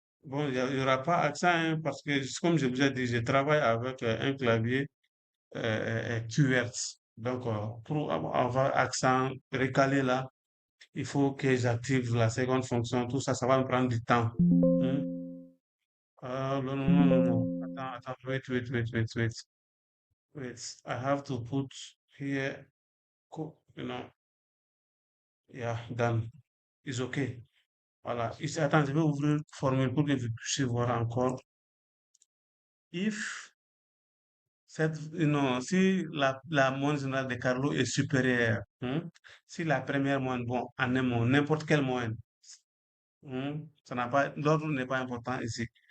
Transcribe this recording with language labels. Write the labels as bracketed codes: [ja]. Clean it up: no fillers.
[fr] Bon, il n'y aura pas accent hein, parce que, comme je vous ai dit, je travaille avec un clavier QWERTZ. Donc, pour avoir accent recalé là, il faut que j'active la seconde fonction. Tout ça, ça va me prendre du temps. Hmm. Non, non, non, non, non. Attends, attends, [en] wait, wait, wait, wait, wait. Wait, I have to put here, you know, yeah, done. It's okay. Voilà. [fr] Ici, attends, je vais ouvrir formule pour que vous puissiez voir encore. If non, si la moyenne générale de Carlo est supérieure, si la première moyenne, bon, en un mot, n'importe quelle moyenne, ça n'a pas, l'ordre n'est pas important ici.